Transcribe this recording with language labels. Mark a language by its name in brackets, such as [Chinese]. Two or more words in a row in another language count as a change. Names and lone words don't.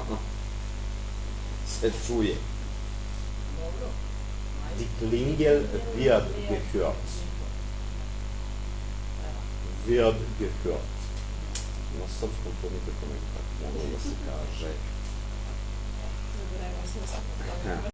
[Serbian] Se čuje. [German] Die Klingel wird gehört. Wird gehört. [Serbian] Na srpskom to nikako ne tako moglo da se kaže.